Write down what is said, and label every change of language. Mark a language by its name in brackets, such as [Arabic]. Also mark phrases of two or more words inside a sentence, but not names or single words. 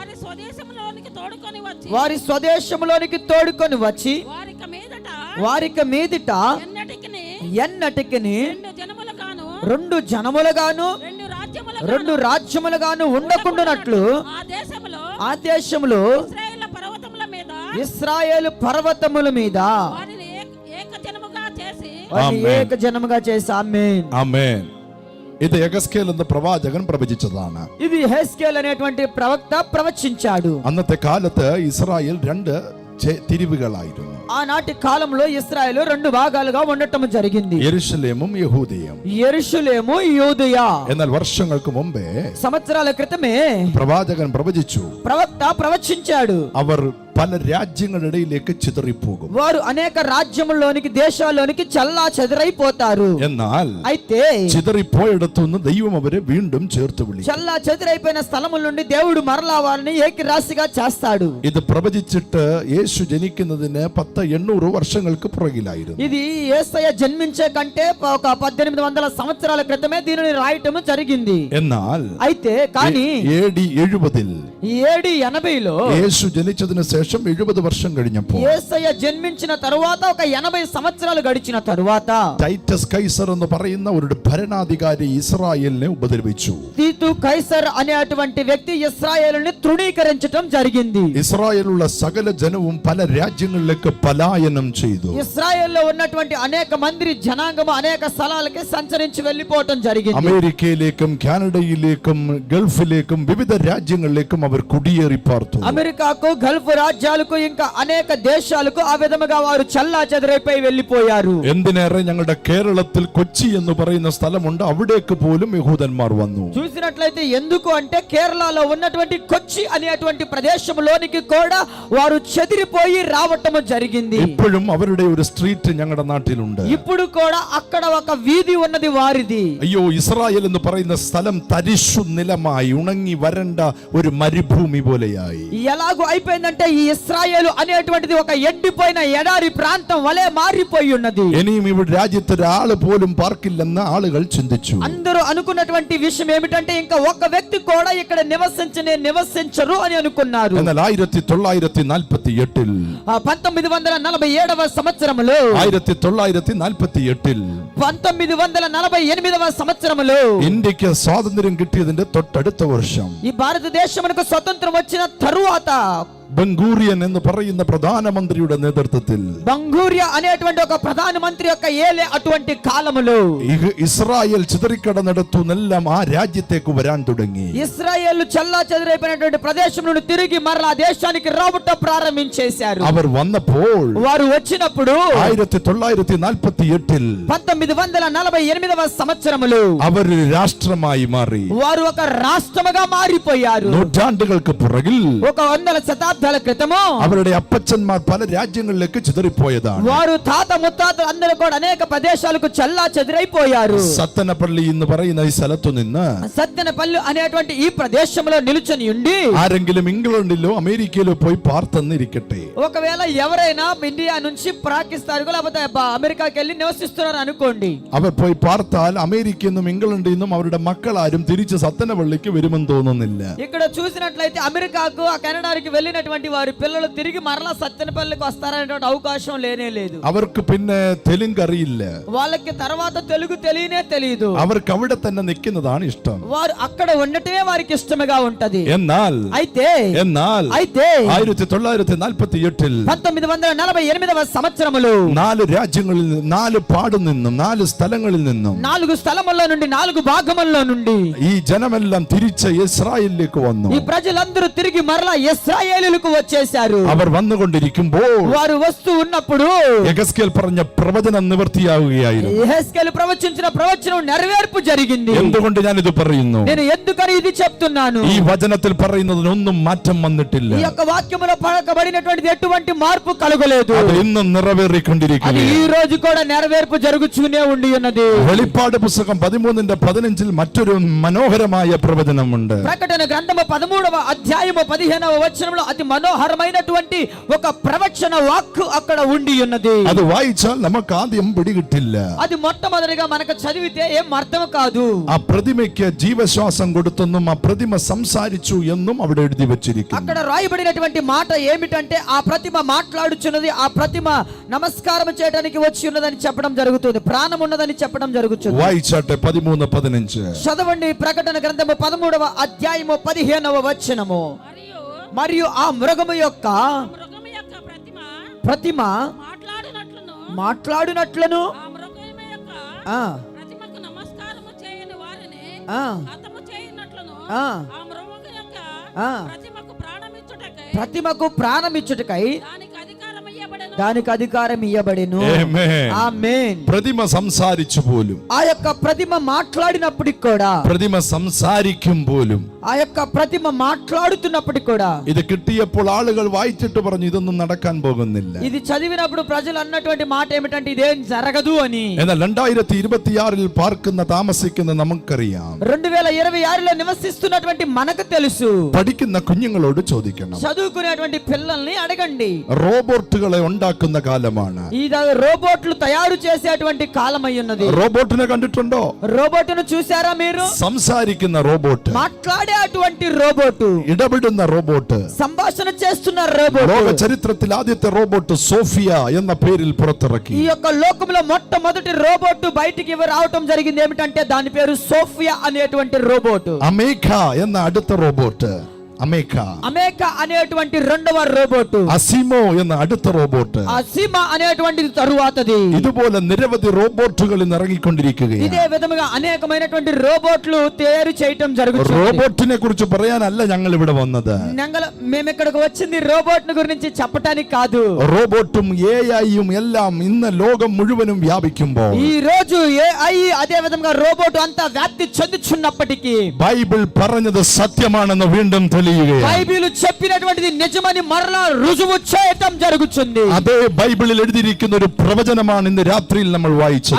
[Telugu] వారి స్వదేశంలోనికి తోడుకొని వచ్చి వారికి మీదట ఎన్నటికిని రెండు జనములుగాను రెండు రాజ్యములుగాను ఉండకుండానట్లు ఆ దేశంలో ఇశ్రాయేలు పర్వతముల మీద వారిని ఏక జనముగా చేసి. ఆమేన్ ఆమేన్. [Malayalam] ഇത് യഹസ്കേൽ എന്ന പ്രവാചകൻ പ്രവചിച്ചതാണ്. [Telugu] ఇది యెహెస్కేల్ అనేటువంటి ప్రవక్త ప్రవచించాడు. [Malayalam] അന്നത്തെ കാലത്ത് ഇസ്രായേൽ 2 തിരിവുകളായിരുന്നു. [Telugu] ఆనాటి కాలంలో ఇశ్రాయేలు 2 భాగాలుగా ఉండటం జరిగింది. [Malayalam] യെരൂശലേമും യഹൂദയും. [Telugu] యెరూషలేము యూదయ. [Malayalam] എന്നാൽ വർഷങ്ങൾക്ക് മുമ്പേ [Telugu] సంవత్సరాల క్రితమే [Malayalam] പ്രവാചകൻ പ്രവചിച്ചു. [Telugu] ప్రవక్త ప్రవచించాడు. [Malayalam] അവർ പല രാജ്യങ്ങളിടയിലേക്ക് ചിതറിപ്പോകും. [Telugu] వారు అనేక రాజ్యముల్లోనికి దేశాల్లోనికి చల్లా చెదరైపోతారు. [Malayalam] എന്നാൽ [Telugu] అయితే [Malayalam] ചിതറിപ്പോയിടത്തുനിന്ന് ദൈവം അവരെ വീണ്ടും ചേർത്ത് വിളിക്കും. [Telugu] చల్లా చెదరైపోయిన స్థలముల నుండి దేవుడు మరలా వారిని ఏకరాశిగా చేస్తాడు. [Malayalam] ഇത് പ്രവചിച്ചിട്ട് യേശു ജനിക്കുന്നതിന് 800 വർഷങ്ങൾക്ക് പുറകിലായിരുന്നു. [Telugu] ఇది యేసయ్య జన్మించే కంటే ఒక 1800 సంవత్సరాల క్రితమే దీనిని రాయటం జరిగింది. [Malayalam] എന്നാൽ [Telugu] అయితే కానీ [Malayalam] AD 70 [Telugu] AD 80లో [Malayalam] യേശു ജനിച്ചതിന് ശേഷം 70 വർഷം കഴിഞ്ഞപ്പോൾ [Telugu] యేసయ్య జన్మించిన తరువాత ఒక 80 సంవత్సరాలు గడిచిన తరువాత [Malayalam] ടൈറ്റസ് കൈസർ എന്ന് പറയുന്ന ഒരു ഭരണാധികാരി ഇസ്രായേലിനെ ഉപദ്രവിച്ചു. [Telugu] తీతు కైసర్ అనేటువంటి వ్యక్తి ఇశ్రాయేలుని తృణీకరించడం జరిగింది. [Malayalam] ഇസ്രായേലുള്ള സകല ജനവും പല രാജ്യങ്ങളിലേക്ക് പലായനം ചെയ്തു. [Telugu] ఇశ్రాయేల్లో ఉన్నటువంటి అనేక మంది జనాంగము అనేక స్థలాలకి సంచరించి వెళ్ళిపోవటం జరిగింది. [Malayalam] അമേരിക്കയിലേക്കും കാനഡയിലേക്കും ഗൾഫിലേക്കും വിവിധ രാജ്യങ്ങളിലേക്കും അവർ കുടിയേറി പാർത്തു. [Telugu] అమెరికాకు గల్ఫ్ రాజ్యాలకు ఇంకా అనేక దేశాలకు ఆ విధముగా వారు చల్లా చెదరైపోయి వెళ్ళిపోయారు. [Malayalam] എന്തിനേറെ ഞങ്ങളുടെ കേരളത്തിൽ കൊച്ചി എന്ന് പറയുന്ന സ്ഥലമുണ്ട്. അവിടേക്ക് പോലും യഹൂദന്മാർ വന്നു. [Telugu] చూసినట్లయితే ఎందుకు అంటే కేరళలో ఉన్నటువంటి కొచ్చి అనేటువంటి ప్రదేశంలోనికి కూడా వారు చెదిరిపోయి రావటం జరిగింది. [Malayalam] ഇപ്പോഴും അവരുടെ ഒരു സ്ട്രീറ്റ് ഞങ്ങളുടെ നാട്ടിലുണ്ട്. [Telugu] ఇప్పుడు కూడా అక్కడ ఒక వీధి ఉన్నది వారిది. [Malayalam] അയ്യോ, ഇസ്രായേൽ എന്ന് പറയുന്ന സ്ഥലം തരിശു നിലമായി ഉണങ്ങി വരണ്ട ഒരു മരുഭൂമി പോലെയായി. [Telugu] ఎలాగో అయిపోయిందంటే ఈ ఇశ్రాయేలు అనేటువంటిది ఒక ఎండిపోయిన ఎడారి ప్రాంతం వలె మారిపోయి ఉన్నది. [Malayalam] ഇനിയും ഇവിടെ രാജ്യത്ത് ഒരാള് പോലും പാർക്കില്ലെന്ന് ആളുകൾ ചിന്തിച്ചു. [Telugu] అందరూ అనుకున్నటువంటి విషయం ఏమిటంటే ఇంకా ఒక వ్యక్తి కూడా ఇక్కడ నివసించరు అని అనుకున్నారు. [Malayalam] എന്നാൽ 1948 [Telugu] 1947వ సంవత్సరములో 1948వ సంవత్సరములో [Malayalam] ഇന്ത്യക്ക് സ്വാതന്ത്ര്യം കിട്ടിയതിന്റെ തൊട്ടടുത്ത വർഷം [Telugu] ఈ భారతదేశమునకు స్వతంత్రం వచ్చిన తరువాత [Malayalam] ബംഗൂറിയൻ എന്ന് പറയുന്ന പ്രധാനമന്ത്രിയുടെ നേതൃത്വത്തിൽ [Telugu] బంగూరియా అనేటువంటి ఒక ప్రధానమంత్రి యొక్క ఏలే అటువంటి కాలములో [Malayalam] ഇസ്രായേൽ ചിതറിക്കടന്നെടുത്തുന്നെല്ലാം ആ രാജ്യത്തേക്ക് വരാൻ തുടങ്ങി. [Telugu] ఇశ్రాయేలు చల్లా చెదరైపోయినటువంటి ప్రదేశం నుండి తిరిగి మరలా దేశానికి రావటం ప్రారంభించేశారు. [Malayalam] അവർ വന്നപ്പോൾ [Telugu] వారు వచ్చినప్పుడు [Malayalam] 1948 [Telugu] 1948వ సంవత్సరములో [Malayalam] അവർ രാഷ്ട്രമായി മാറി. [Telugu] వారు ఒక రాష్ట్రముగా మారిపోయారు. [Malayalam] നൂറ്റാണ്ടുകൾക്ക് പുറകിൽ [Telugu] ఒక 100 శతాబ్దాల క్రితము [Malayalam] അവരുടെ అప్పచ్చന്മാർ പല രാജ്യങ്ങളിലേക്ക് ചിതറിപ്പോയതാണ്. [Telugu] వారు తాత ముత్తాతలు అందరూ కూడా అనేక ప్రదేశాలకు చల్లా చెదరైపోయారు. [Malayalam] സത്തനപ്പള്ളി എന്ന് പറയുന്ന ഈ സ്ഥലത്തു നിന്ന് [Telugu] సత్తెనపల్లి అనేటువంటి ఈ ప్రదేశంలో నిలుచొని ఉండి [Malayalam] ആരെങ്കിലും ഇംഗ്ലണ്ടിലോ അമേരിക്കയിലോ പോയി പാർത്തെന്നിരിക്കട്ടെ, [Telugu] ఒకవేళ ఎవరైనా ఇండియా నుంచి పాకిస్తాన్ లేకపోతే అమెరికాకి వెళ్ళి నివసిస్తున్నారు అనుకోండి. [Malayalam] അവർ പോയി പാർത്താൽ അമേരിക്കയിൽ നിന്നും ഇംഗ്ലണ്ടിൽ നിന്നും അവരുടെ മക്കളാരും തിരിച്ച് സത്തനപ്പള്ളിക്ക് വരുമെന്ന് തോന്നുന്നില്ല. [Telugu] ఇక్కడ చూసినట్లయితే అమెరికాకు కెనడాకి వెళ్ళినటువంటి వారి పిల్లలు తిరిగి మరలా సత్తెనపల్లికి వస్తారనేటువంటి అవకాశం లేనే లేదు. [Malayalam] അവർക്ക് പിന്നെ തെലുങ്ക് അറിയില്ല. [Telugu] వాళ్ళకి తర్వాత తెలుగు తెలియనే తెలియదు. [Malayalam] അവർക്ക് അവിടെ തന്നെ നിൽക്കുന്നതാണ് ഇഷ്ടം. [Telugu] వారు అక్కడ ఉండటమే వారికి ఇష్టముగా ఉంటది. [Malayalam] എന്നാൽ [Telugu] అయితే [Malayalam] 1948 [Telugu] 1948వ సంవత్సరములో [Malayalam] 4 രാജ്യങ്ങളിൽ നിന്ന് 4 പാടു നിന്നും 4 സ്ഥലങ്ങളിൽ നിന്നും [Telugu] 4 స్థలముల్లో నుండి 4 భాగముల్లో నుండి [Malayalam] ഈ ജനമെല്ലാം തിരിച്ച് ഇസ്രായേലിലേക്ക് വന്നു. [Telugu] ఈ ప్రజలందరూ తిరిగి మరలా ఇశ్రాయేలుకు వచ్చేశారు. [Malayalam] അവർ വന്നുകൊണ്ടിരിക്കുമ്പോൾ [Telugu] వారు వస్తూ ఉన్నప్పుడు [Malayalam] യെഹെസ്കേൽ പറഞ്ഞ പ്രവചനം നിവൃത്തിയാവുകയായിരുന്നു. [Telugu] యెహెజ్కేలు ప్రవచించిన ప్రవచనం నెరవేర్పు జరిగింది. [Malayalam] എന്തുകൊണ്ട് ഞാൻ ഇത് പറയുന്നു? [Telugu] నేను ఎందుకని ఇది చెప్తున్నాను? [Malayalam] ഈ വചനത്തിൽ പറയുന്നതിനൊന്നും മാറ്റം വന്നിട്ടില്ല. [Telugu] ఈ యొక్క వాక్యములో పలకబడినటువంటిది ఎటువంటి మార్పు కలుగలేదు. [Malayalam] അത് ఇന്നും [Telugu] అది [Malayalam] നിറവേറിക്കൊണ്ടിരിക്കുന്നു. [Telugu] ఈ రోజు కూడా నెరవేర్పు జరుగుతూనే ఉండి ఉన్నది. [Malayalam] വെളിപ്പാട് പുസ്തകം 13:15 മറ്റൊരു മനോഹരമായ പ്രവചനമുണ്ട്. [Telugu] ప్రకటన గ్రంథము 13వ అధ్యాయము 15వ వచనంలో అతి మనోహరమైనటువంటి ఒక ప్రవచన వాక్కు అక్కడ ఉండి ఉన్నది. [Malayalam] അത് വായിച്ചാൽ നമുക്ക് ആദ്യം പിടികിട്ടില്ല. [Telugu] అది మొట్టమొదటిగా మనకు చదివితే ఏం అర్థం కాదు. [Malayalam] ആ പ്രതിമയ്ക്ക് ജീവശ്വാസം കൊടുത്തെന്നും ആ പ്രതിമ സംസാരിച്ചു എന്നും അവിടെ എഴുതി വെച്ചിരിക്കുന്നു. [Telugu] అక్కడ రాయబడినటువంటి మాట ఏమిటంటే ఆ ప్రతిమ మాట్లాడుచున్నది, ఆ ప్రతిమ నమస్కారం చేయడానికి వచ్చి ఉన్నదని చెప్పడం జరుగుతుంది, ప్రాణం ఉన్నదని చెప్పడం జరుగుతుంది. [Malayalam] വായിച്ചാട്ടെ 13:15. [Telugu] చదవండి ప్రకటన గ్రంథము 13వ అధ్యాయము 15వ వచనము. మరియు ఆ మృగము యొక్క మృగము యొక్క ప్రతిమ మాట్లాడినట్లును ఆ మృగము యొక్క ఆ ప్రతిమకు నమస్కారము చేయని వారిని ఆ హతము చేయనట్లును ఆ ఆ మృగము యొక్క ఆ ప్రతిమకు ప్రాణమిచ్చుటకై దానికి అధికారం ఇయ్యబడెను. ఆమేన్. [Malayalam] പ്രതിമ സംസാരിച്ചു പോലും, [Telugu] ఆ యొక్క ప్రతిమ మాట్లాడినప్పటికి కూడా, [Malayalam] പ്രതിമ സംസാരിക്കും പോലും, [Telugu] ఆ యొక్క ప్రతిమ మాట్లాడుతున్నప్పటికి కూడా [Malayalam] ഇത് കിട്ടിയപ്പോൾ ആളുകൾ വായിച്ചിട്ട് പറഞ്ഞു ഇതൊന്നും നടക്കാൻ പോകുന്നില്ല. [Telugu] ఇది చదివినప్పుడు ప్రజలు అన్నటువంటి మాట ఏమిటంటే ఇదేం జరగదు అని. [Malayalam] എന്നാൽ 2026 പാർക്കുന്ന താമസിക്കുന്ന നമുക്കറിയാം. [Telugu] 2026లో నివసిస్తున్నటువంటి మనకు తెలుసు. [Malayalam] പഠിക്കുന്ന കുഞ്ഞുങ്ങളോട് ചോദിക്കണം. [Telugu] చదువుకునేటువంటి పిల్లల్ని అడగండి. [Malayalam] റോബോട്ടുകളെ ഉണ്ടാക്കുന്ന കാലമാണ്. [Telugu] ఇది రోబోట్లు తయారు చేసేటువంటి కాలం అయి ఉన్నది. [Malayalam] റോബോട്ടിനെ കണ്ടിട്ടുണ്ടോ? [Telugu] రోబోట్ను చూసారా మీరు? [Malayalam] സംസാരിക്കുന്ന റോബോട്ട്, [Telugu] మాట్లాడే అటువంటి రోబోట్, [Malayalam] ഇടപെടുന്ന റോബോട്ട്, [Telugu] సంభాషణ చేస్తున్న రోబోట్. [Malayalam] ലോക ചരിത്രത്തിൽ ആദ്യത്തെ റോബോട്ട് സോഫിയ എന്ന പേരിൽ പുറത്തിറക്കി. [Telugu] ఈ యొక్క లోకంలో మొట్టమొదటి రోబోట్ బయటికి రావటం జరిగింది. ఏమిటంటే దాని పేరు సోఫియా అనేటువంటి రోబోట్. [Malayalam] അമേഘ എന്ന അടുത്ത റോബോട്ട്, [Telugu] అమేక అనేటువంటి రెండవ రోబోట్. [Malayalam] അസിമോ എന്ന അടുത്ത റോബോട്ട്, [Telugu] అసిమా అనేటువంటిది తరువాతది. [Malayalam] ഇതുപോലെ నిరവധి റോബോട്ടുകൾ ഇറങ്ങിക്കൊണ്ടിരിക്കുകയാണ്. [Telugu] ఇదే విధముగా అనేకమైనటువంటి రోబోట్లు తయారు చేయటం జరుగుతుంది. [Malayalam] റോബോട്ടിനെ കുറിച്ച് പറയാനല്ല ഞങ്ങൾ ഇവിടെ വന്നത്. [Telugu] మేము ఇక్కడికి వచ్చింది రోబోట్ గురించి చెప్పడానికి కాదు. [Malayalam] റോബോട്ടും AI-യും എല്ലാം ഇന്ന് ലോകം മുഴുവനും വ്യാപിക്കുമ്പോൾ [Telugu] ఈ రోజు AI అదే విధంగా రోబోట్ అంతా వ్యాప్తి చెందుచున్నప్పటికీ [Malayalam] ബൈബിൾ പറഞ്ഞത് സത്യമാണെന്ന് വീണ്ടും തെളിയുകയാണ്. [Telugu] బైబిల్ చెప్పినటువంటిది నిజమని మరలా రుజువు చేయటం జరుగుతుంది. [Malayalam] അതേ ബൈബിളിൽ എഴുതിയിരിക്കുന്ന ഒരു പ്രവചനമാണ് ഇന്ന് രാത്രിയിൽ നമ്മൾ വായിച്ചത്.